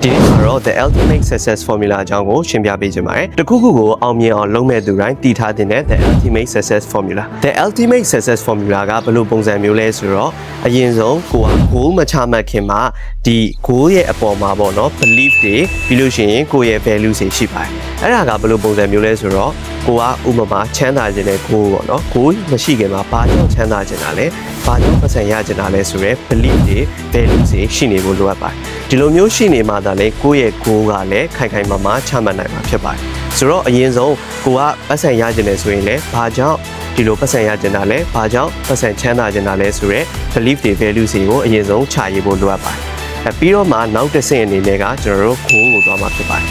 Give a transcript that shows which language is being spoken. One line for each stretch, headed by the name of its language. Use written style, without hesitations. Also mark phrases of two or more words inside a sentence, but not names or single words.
Burmese: ဒီနေ့မှာတော့
English: the ultimate success formula
Burmese: အကြောင်းကိုရှင်းပြပေးချင်ပါတယ်။တခုခုကိုအောင်မြင်အောင်လုပ်မဲ့သူတိုင်းတည်ထားတဲ့
English: the ultimate success formula the ultimate success formula
Burmese: ကဘယ်လိုပုံစံမျိုးလဲဆိုတော့အရင်ဆုံးကိုက goal မချ မှတ်ခင်မှာဒီ goal ရဲ့အပေါ်မှာပေါ့နော် belief တွေပြီးလို့ရှိရင်ကိုယ့်ရဲ့ value တွေရှိပါတယ်။အဲ့ဒါကဘယ်လိုပုံစံမျိုးလဲဆိုတော့ကိုကဥပမာချမ်းသာ ခြင်းနဲ့ goal ပေါ့နော် goal မရှိခင်မှာဘာကြောင့်ချမ်းသာခြင်းတာလဲဘာကြောင့်ပတ်စံရခြင်းတာလဲဆိုရဲ belief တွေ value တွေရှိနေဖို့လိုအပ်ပါတယ်။ဒီလိုမျိုးရှိနေမှသာလေကိုယ့်ရဲ့ goal ကလည်းခိုင်ခိုင်မာမာချမှတ်နိုင်မှာဖြစ်ပါတယ်။ဆိုတော့အရင်ဆုံးကိုကပတ်စံရခြင်းနဲ့ဆိုရင်လည်းဘာကြောင့်ဒီလိုပတ်စံရခြင်းတာလဲဘာကြောင့်ပတ်စံချမ်းသာခြင်းတာလဲဆိုရဲ belief တွေ value တွေကိုအရင်ဆုံးခြာရေးဖို့လိုအပ်ပါတယ်။ပြီးတော့မှနောက်တစ်ဆင့်အနေနဲ့ကကျွန်တော်တို့ goal ကိုသွားမှာဖြစ်ပါတယ်